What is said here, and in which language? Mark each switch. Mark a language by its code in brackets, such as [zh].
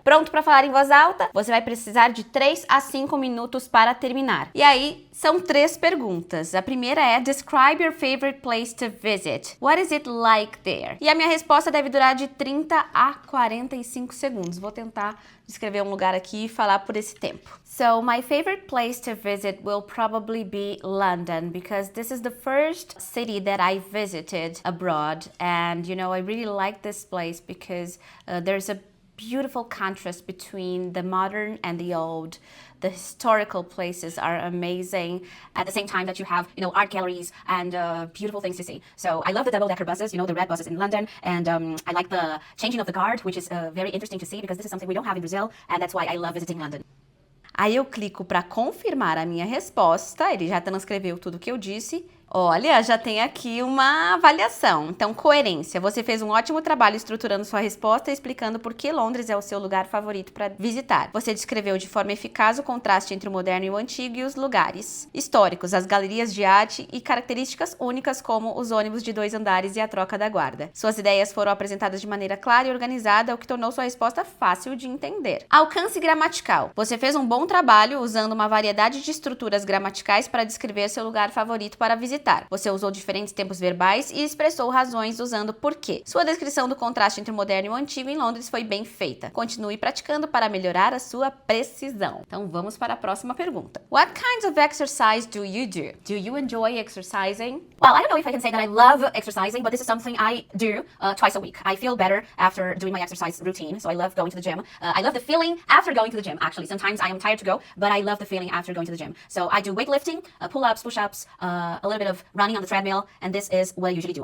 [pt] Pronto para falar em voz alta? Você vai precisar de 3 a 5 minutos para terminar. E aí, são 3 perguntas. A primeira é: [en] Describe your favorite place to visit. What is it like there? [pt] E a minha resposta deve durar de 30 a 45 segundos. Vou tentar descrever um lugar aqui e falar por esse tempo. [en] So, my favorite place to visit will probably be London, because this is the first city that I visited abroad, and I really like this place because there's a beautiful contrast between the modern and the old. The historical places are amazing at the same time that you have, art galleries and beautiful things to see. So I love the double-decker buses, the red buses in London, and I like the changing of the guard, which is very interesting to see because this is something we don't have in Brazil, and that's why I love visiting London. [pt] Aí eu clico para confirmar a minha resposta, ele já transcreveu tudo que eu disse. Olha, já tem aqui uma avaliação. Então, coerência. Você fez um ótimo trabalho estruturando sua resposta e explicando por que Londres é o seu lugar favorito para visitar. Você descreveu de forma eficaz o contraste entre o moderno e o antigo e os lugares históricos, as galerias de arte e características únicas como os ônibus de 2 andares e a troca da guarda. Suas ideias foram apresentadas de maneira clara e organizada, o que tornou sua resposta fácil de entender. Alcance gramatical. Você fez um bom trabalho usando uma variedade de estruturas gramaticais para descrever seu lugar favorito para visitar. Você usou diferentes tempos verbais e expressou razões usando porquê. Sua descrição do contraste entre o moderno e o antigo em Londres foi bem feita. Continue praticando para melhorar a sua precisão. Então vamos para a próxima pergunta. [en] What kinds of exercise do you do? Do you enjoy exercising? Well, I don't know if I can say that I love exercising, but this is something I do twice a week. I feel better after doing my exercise routine, so I love going to the gym. I love the feeling after going to the gym, actually. Sometimes I am tired to go, but I love the feeling after going to the gym. So I do weightlifting, pull-ups, push-ups, a little bit of running on the treadmill, and this is what I usually do.